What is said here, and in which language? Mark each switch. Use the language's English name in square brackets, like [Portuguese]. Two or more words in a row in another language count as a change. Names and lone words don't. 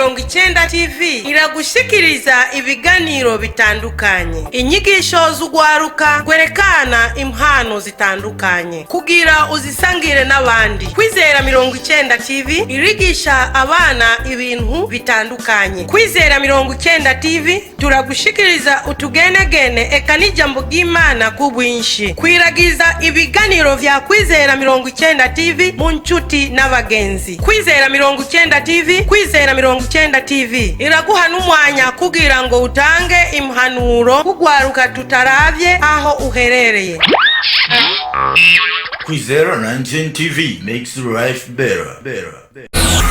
[Rundi] 90 TV iragushikiriza ibiganiro bitandukanye, inyigisho z'ugwaruka gwerekana impano zitandukanye kugira uzisangire n'abandi. Kwizera 90 TV irigisha abana ibintu bitandukanye. Kwizera 90 TV turagushikiriza utugenegene eka n'ijambo ry'Imana kubwinshi. Kwiragiza ibiganiro vya Kwizera 90 TV mu nshuti n'abagenzi. Kwizera 90 TV, Kwizera 90 TV iraguha n'umwanya kugira ngo utange impanuro kugwaruka tutaravye aho uherereye. [English] Kwizera 90 TV makes life better.